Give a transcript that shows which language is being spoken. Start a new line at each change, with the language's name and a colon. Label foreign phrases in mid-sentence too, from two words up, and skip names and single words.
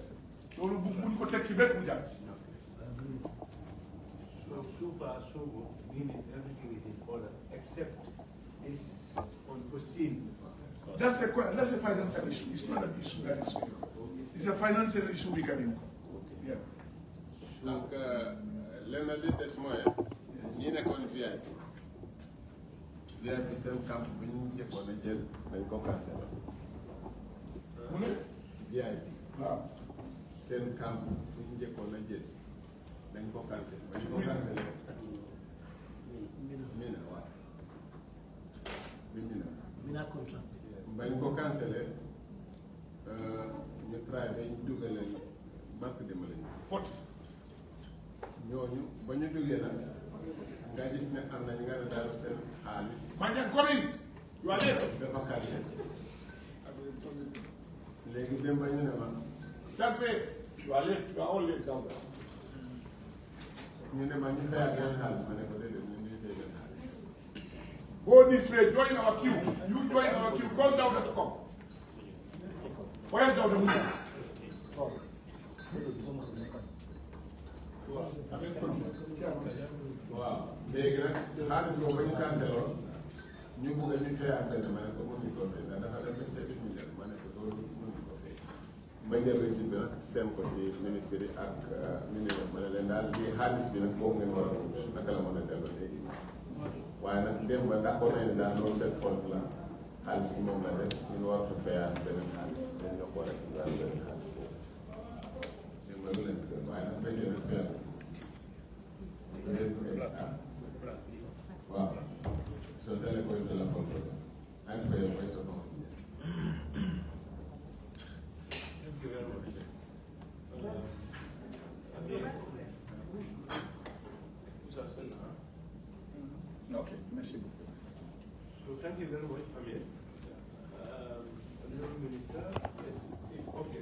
English: So we will protect the bed with that. So far, so good, meaning everything is in order, except this unforeseen. That's a financial issue. It's not an issue that is real. It's a financial issue we can incur. Yeah.
Wolof: Donc, lenn li des mooy ñi nekkoon VIP seen camp bu ñu njëkkoon a jël dañ ko cancellé. mu ne. VIP. waaw. seen camp bu ñu njëkkoon a jël dañ ko cancellé. ba ñu ko cancellé. Mina waaw. Mina contract. bañ ko cancellé ñu travaillé ba ñu dugalee banque de Mali. ñooñu ba ñu duggee nag nga gis ne am na ñu nga ne daal seen xaalis. Mandiang commune.
English: You are there.
Wolof: dafa caché. léegi dem ba ñu ne ma.
English: That way. You are late. You are all late down there.
Wolof: ñu ne ma ñu fay ak yan xaalis ma ne ko déedéet ñu ngi fay yan xaalis.
English: Go this way. Join our queue. You join our queue. Call down the come. Where down the window?
Wolof: waaw léegi nag xaalis boobu ba ñu cancellé woon ñu bëgg a ñu fay ak benn ma ne ko mënuñ ko fay ndax dafa dem ba 7 millions ma ne ko loolu mënuñ ko fay. ma jël récit bi nag seen ko ci ministère yi ak ministre ma ne leen daal lii xaalis bi nag boobu ngeen war a naka la mën a delloo léegi waaye nag dem ba d'accord nañ ne daal loolu seen compte la xaalis bi moom la def ñu war a fayaat beneen xaalis dañ ñoo ko war a daal beneen xaalis boobu dem ba lu leen waaye nag fekkee nag fayal wow. So tell koy de la compte. Ak fay koy so non.
English: Thank you very much.
French: Okay. Merci beaucoup.
English: So thank you very much, Amir. Honorable Minister, yes, okay.